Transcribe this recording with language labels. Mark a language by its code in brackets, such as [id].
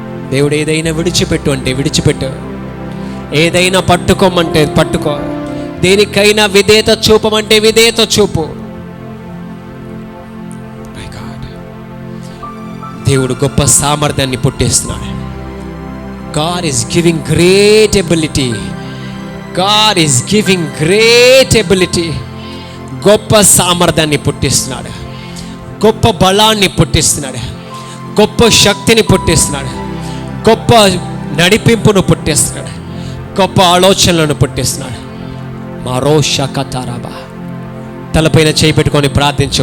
[te] దేవుడు ఏదైనా విడిచిపెట్టు అంటే విడిచిపెట్టు, ఏదైనా పట్టుకోమంటే పట్టుకో, దేనికైనా విధేయత చూపమంటే విధేయత చూపు. దేవుడు గొప్ప సామర్థ్యాన్ని పుట్టిస్తున్నాడు. [en] God is giving great ability. God is giving great ability. [te] గొప్ప సామర్థ్యాన్ని పుట్టిస్తున్నాడు, గొప్ప బలాన్ని పుట్టిస్తున్నాడు, గొప్ప శక్తిని పుట్టిస్తున్నాడు, గొప్ప నడిపింపును పుట్టిస్తున్నాడు, గొప్ప ఆలోచనలను పుట్టిస్తున్నాడు. మరో షకతారాబా. తలపైన చేయి పెట్టుకొని ప్రార్థించు.